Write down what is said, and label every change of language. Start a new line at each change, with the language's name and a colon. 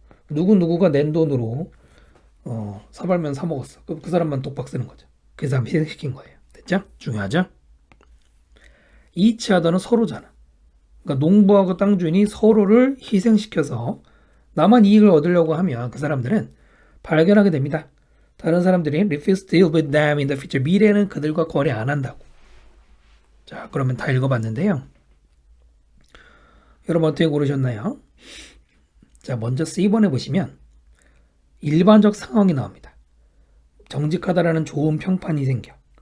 Korean: 누구누구가 낸 돈으로 사발면 사 먹었어. 그럼 그 사람만 독박 쓰는 거죠. 그 사람 희생시킨 거예요. 됐죠? 중요하죠? each other는 서로잖아. 그러니까 농부하고 땅 주인이 서로를 희생시켜서 나만 이익을 얻으려고 하면 그 사람들은 발견하게 됩니다. 다른 사람들이
English: refuse to deal with them in the future.
Korean: 미래는 그들과 거래 안 한다고. 자, 그러면 다 읽어봤는데요. 여러분 어떻게 고르셨나요? 자, 먼저 C번에 보시면 일반적 상황이 나옵니다. 정직하다라는 좋은 평판이 생겨.